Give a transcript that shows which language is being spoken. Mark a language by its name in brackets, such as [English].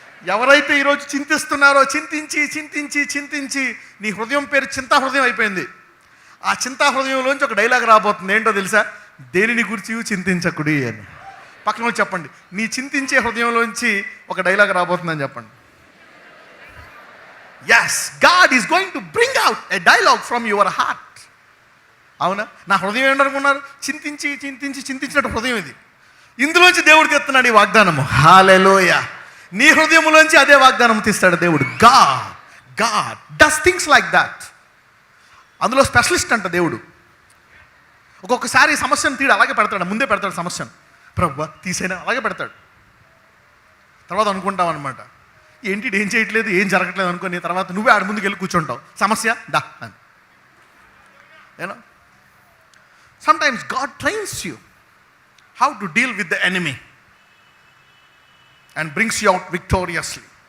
[Telugu] ఎవరైతే ఈరోజు చింతిస్తున్నారో, చింతించి నీ హృదయం పేరు చింతా హృదయం అయిపోయింది. ఆ చింతా హృదయంలోంచి ఒక డైలాగ్ రాబోతుంది. ఏంటో తెలుసా? దేనిని గురించి చింతించకుడి అని. పక్కన చెప్పండి, నీ చింతించే హృదయంలోంచి ఒక డైలాగ్ రాబోతుందని చెప్పండి. [English] yes, God is going to bring out a dialogue from your heart. [Telugu] అవునా? నా హృదయం ఏంటనుకున్నారు? చింతించినట్టు హృదయం ఇది. ఇందులోంచి దేవుడు తెస్తున్నాడు ఈ వాగ్దానము. హల్లెలూయా. నీ హృదయంలోంచి అదే వాగ్దానం తీస్తాడు దేవుడు. [English] God does things like that. [Telugu] అందులో స్పెషలిస్ట్ అంట దేవుడు. ఒక్కొక్కసారి సమస్యను తీడు అలాగే పెడతాడు, ముందే పెడతాడు సమస్యను. ప్రభువా తీసేనా అలాగే పెడతాడు. తర్వాత అనుకుంటాం అనమాట, ఏంటి ఏం చేయట్లేదు, ఏం జరగట్లేదు అనుకుని తర్వాత నువ్వే ఆడ ముందుకు వెళ్ళి కూర్చుంటావు. సమస్య దా అని. [English] You know, sometimes God trains you how to deal with the enemy and brings you out victoriously.